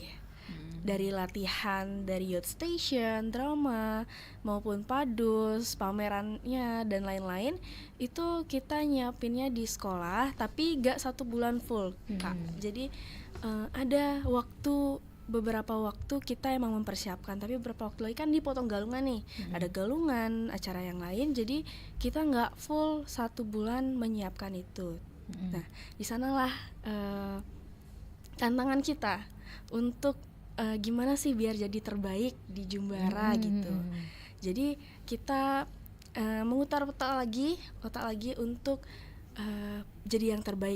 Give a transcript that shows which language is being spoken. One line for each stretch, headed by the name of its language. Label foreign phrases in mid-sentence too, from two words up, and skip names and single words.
Indonesian: Dari latihan, dari youth station, drama, maupun padus, pamerannya dan lain-lain, itu kita nyiapinnya di sekolah, tapi gak 1 bulan full Kak. Jadi ada beberapa waktu kita emang mempersiapkan, tapi beberapa waktu lagi kan dipotong galungan nih, ada galungan, acara yang lain, jadi kita nggak full 1 bulan menyiapkan itu. Nah, di sanalah tantangan kita untuk gimana sih biar jadi terbaik di Jumbara gitu. Jadi kita mengutar otak lagi untuk jadi yang terbaik.